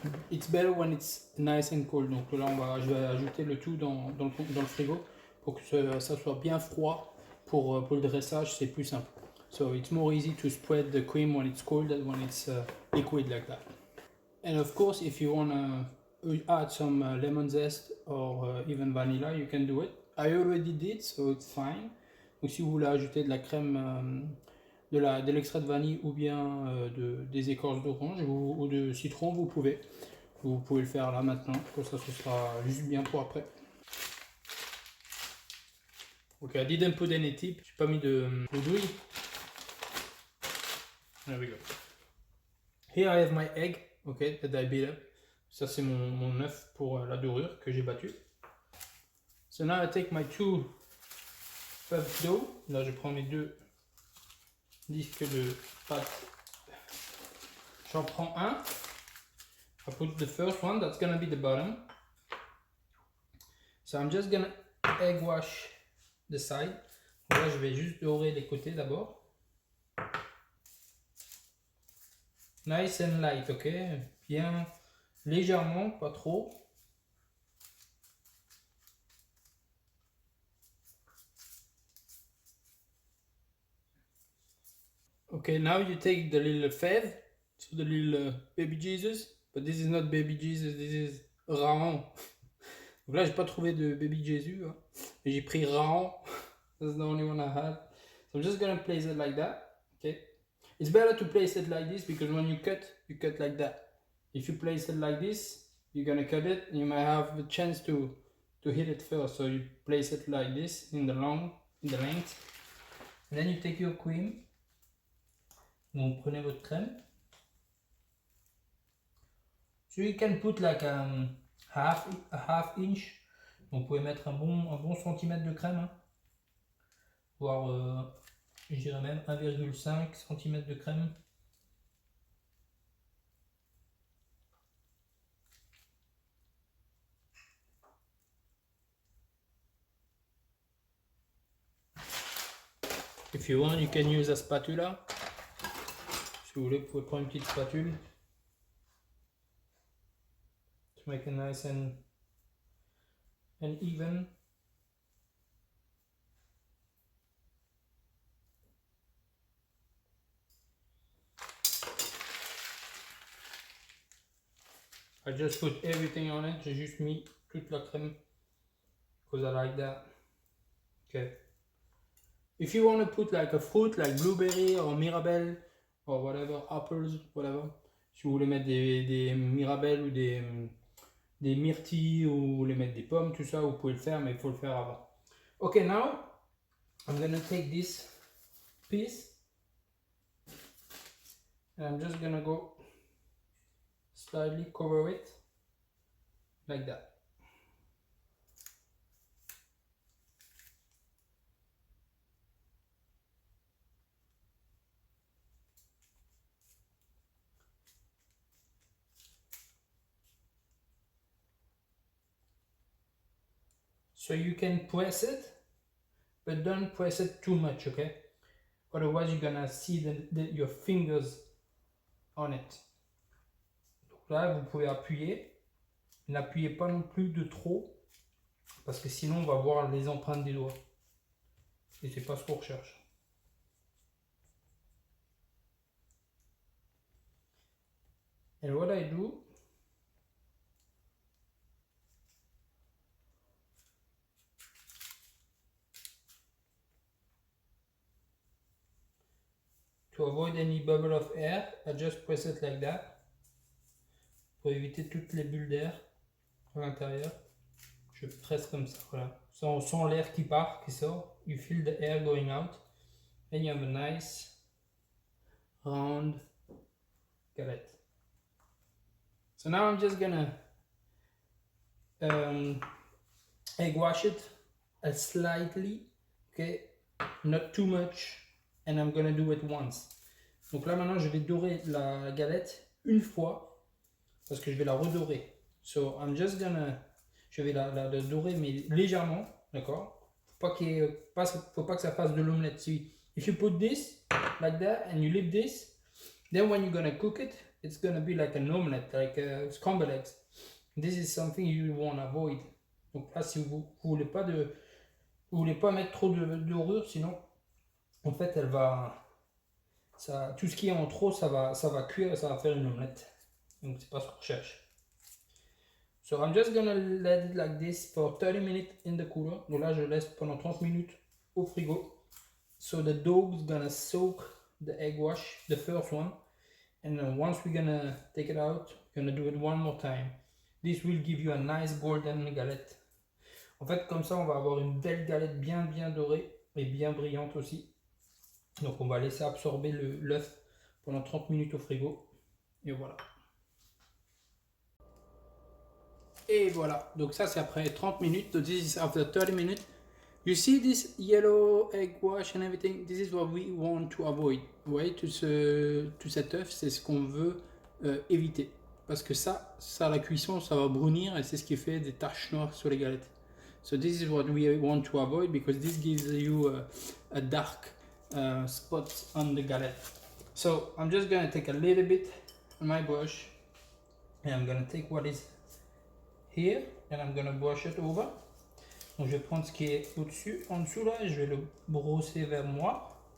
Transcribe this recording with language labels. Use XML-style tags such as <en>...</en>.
<en>It's better when it's nice and cold.</en> <fr>Donc là, je vais ajouter le tout dans le frigo pour que ça soit bien froid. Pour le dressage, c'est plus simple.</fr> <en>So it's more easy to spread the cream when it's cold than when it's liquid like that. And of course, if you want to add some lemon zest or even vanilla, you can do it. I already did, so it's fine.</en> <fr>Donc si vous voulez ajouter de la crème, de l'extrait de vanille ou bien des écorces d'orange ou de citron, vous pouvez. Vous pouvez le faire là maintenant, comme ça ce sera juste bien pour après.</fr> <en>Ok, I didn't put any tip,</en> <fr>j'ai pas mis de douille.</fr> <en>There we go. Here I have my egg, okay, that I beat up.</en> <fr>Ça c'est mon œuf pour la dorure que j'ai battu.</fr> <en>So now I take my 2 puff dough.</en> <fr>Là je prends mes 2 disques de pâte. J'en prends un.</fr> <en>I put the first one, that's gonna be the bottom. So I'm just gonna egg wash the side.</en> <fr>Là je vais juste dorer les côtés d'abord.</fr> <en>Nice and light, ok?</en> <fr>Bien légèrement, pas trop.</fr> <en>Okay, now you take the little fève, so the little baby Jesus, but this is not baby Jesus, this is Raon.</en> <fr>Donc là, j'ai pas trouvé de baby Jésus, hein. J'ai pris Raon.</fr> <en>That's the only one I had. So I'm just gonna place it like that. Okay. It's better to place it like this because when you cut like that. If you place it like this, you're gonna cut it. You might have the chance to hit it first. So you place it like this in the length, and then you take your cream.</en> <fr>Vous prenez votre crème.</fr> <en>So you can put like a half inch.</en> <fr>Vous pouvez mettre un bon centimètre de crème, hein. Voire je dirais même 1,5 cm de crème.</fr> <en>If you want, you can use a spatula.</en> <fr>Si vous voulez, vous pouvez prendre une petite spatule.</fr> <en>To make it nice and even. I just put everything on it.</en> <fr>J'ai juste mis toute la crème</fr> <en>because I like that. Okay. If you want to put like a fruit like blueberry or mirabelle or whatever, apples, whatever.</en> <fr>Si vous voulez mettre des mirabelles ou des myrtilles ou vous voulez mettre des pommes, tout ça, vous pouvez le faire, mais il faut le faire avant.</fr> <en>Okay, now I'm gonna take this piece and I'm just gonna go slightly cover it like that. So you can press it, but don't press it too much, okay? Otherwise you're gonna see your fingers on it.</en> <fr>Donc là, vous pouvez appuyer. N'appuyez pas non plus de trop, parce que sinon on va voir les empreintes des doigts. Et c'est pas ce qu'on recherche.</fr> <en>And what I do, to avoid any bubble of air, I just press it like that.</en> <fr>Pour éviter toutes les bulles d'air à l'intérieur. Je presse comme ça, voilà. Sans l'air qui part, qui sort.</fr> <en>You feel the air going out. And you have a nice round galette. So now I'm just gonna egg wash it slightly, okay, not too much, and I'm gonna do it once.</en> <fr>Donc là maintenant je vais dorer la galette une fois parce que je vais la redorer.</fr> <en>So I'm just gonna,</en> <fr>je vais la dorer mais légèrement, d'accord. Faut pas que ça fasse de l'omelette.</fr> <en>Si if you put this like that and you leave this, then when you're gonna cook it, it's gonna be like an omelette, like scrambled eggs. This is something you want to avoid.</en> <fr>Donc là, si vous voulez pas mettre trop de dorure, sinon, en fait, elle va Ça, tout ce qui est en trop, ça va cuire et ça va faire une omelette. Donc c'est pas ce qu'on recherche.</fr> <en>So I'm just gonna let it like this for 30 minutes in the cooler.</en> <fr>Donc là, je laisse pendant 30 minutes au frigo.</fr> <en>So the dough is gonna soak the egg wash, the first one. And once we're gonna take it out, we're gonna do it one more time. This will give you a nice golden galette.</en> <fr>En fait, comme ça, on va avoir une belle galette bien dorée et bien brillante aussi. Donc on va laisser absorber l'œuf pendant 30 minutes au frigo. Et voilà. Et voilà. Donc ça, c'est après 30 minutes.</fr> <en>So this is after 30 minutes. You see this yellow egg wash and everything? This is what we want to avoid.</en> <fr>Vous voyez, tout cet œuf, c'est ce qu'on veut éviter. Parce que ça, à la cuisson, ça va brunir et c'est ce qui fait des taches noires sur les galettes.</fr> <en>So this is what we want to avoid because this gives you a dark spot on the galette. So I'm just going to take a little bit on my brush and I'm going to take what is here and I'm going to brush it over.</en> <fr>Donc je vais prendre ce qui est au-dessus, en dessous là, et je vais le brosser vers moi.</fr>